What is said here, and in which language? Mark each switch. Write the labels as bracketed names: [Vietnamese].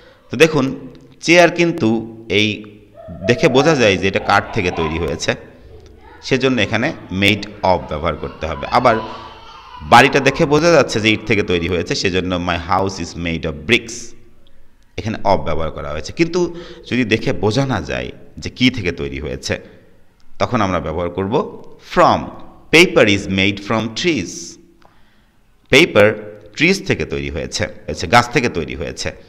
[Bangla] তো দেখুন চেয়ার কিন্তু এই দেখে বোঝা যায় যে এটা কাঠ থেকে তৈরি হয়েছে, সেজন্য এখানে মেড অফ ব্যবহার করতে হবে। আবার বাড়িটা দেখে বোঝা যাচ্ছে যে ইট থেকে তৈরি হয়েছে, সেজন্য [English] my house is made of bricks, [Bangla] এখানে অফ ব্যবহার করা হয়েছে। কিন্তু যদি দেখে বোঝা না যায় যে কি থেকে তৈরি হয়েছে, তখন আমরা ব্যবহার করব from. [English] Paper is made from trees. [Bangla] Paper trees থেকে তৈরি হয়েছে, গাছ থেকে তৈরি হয়েছে।